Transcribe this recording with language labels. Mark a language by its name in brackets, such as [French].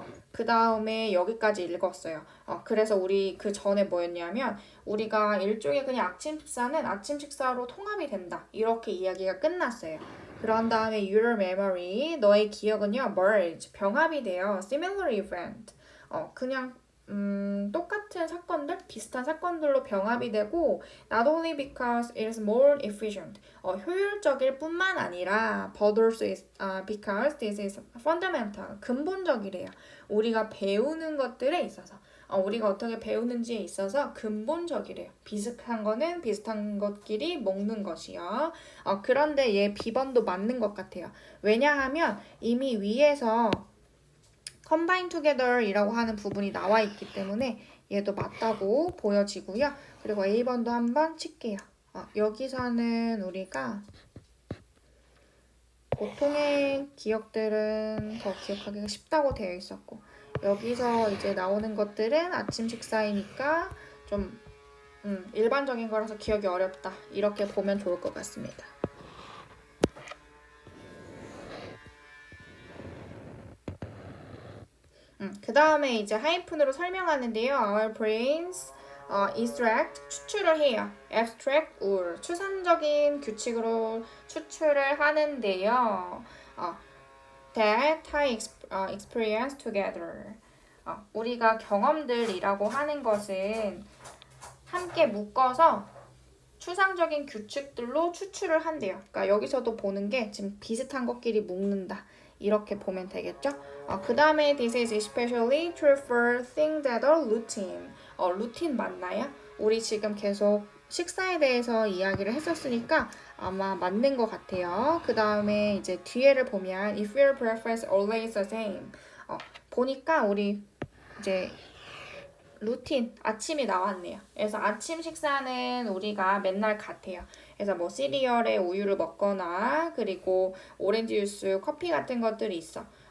[Korean] 그 다음에 여기까지 읽었어요. 그래서 우리 그 전에 뭐였냐면 우리가 일종의 그냥 아침 식사는 아침 식사로 통합이 된다. 이렇게 이야기가 끝났어요. 그런 다음에 your memory, 너의 기억은요, merge, 병합이 돼요. [English] similar event. [Korean] 그냥 똑같은 사건들, 비슷한 사건들로 병합이 되고 [English] not only because it is more efficient, [Korean] 효율적일 뿐만 아니라 [English] but also is, because this is fundamental, [Korean] 근본적이래요. 우리가 배우는 것들에 있어서 우리가 어떻게 배우는지에 있어서 근본적이래요. 비슷한 거는 비슷한 것끼리 먹는 것이요. 그런데 얘 비번도 맞는 것 같아요. 왜냐하면 이미 위에서 [English] combine together [Korean] 이라고 하는 부분이 나와 있기 때문에 얘도 맞다고 보여지고요. 그리고 A번도 한번 칠게요. 여기서는 우리가 보통의 기억들은 더 기억하기가 쉽다고 되어 있었고 여기서 이제 나오는 것들은 아침 식사이니까 좀 일반적인 거라서 기억이 어렵다. 이렇게 보면 좋을 것 같습니다. 그 다음에 이제 하이픈으로 설명하는데요. [English] Our brains extract, [Korean] 추출을 해요. [English] abstract or, [Korean] 추상적인 규칙으로 추출을 하는데요. [English] that I experience together. [Korean] 우리가 경험들이라고 하는 것은 함께 묶어서 추상적인 규칙들로 추출을 한대요. 그러니까 여기서도 보는 게 지금 비슷한 것끼리 묶는다. 이렇게 보면 되겠죠? 그 다음에 [English] this is especially true for things that are routine. [Korean] 루틴 맞나요? 우리 지금 계속 식사에 대해서 이야기를 했었으니까 아마 맞는 것 같아요. 그 다음에 이제 뒤에를 보면 [English] if your breakfast always the same. [Korean] 보니까 우리 이제 루틴, 아침이 나왔네요. 그래서 아침 식사는 우리가 맨날 같아요. 그래서 뭐 시리얼에 우유를 먹거나 그리고 오렌지 주스, 커피 같은 것들이 있어.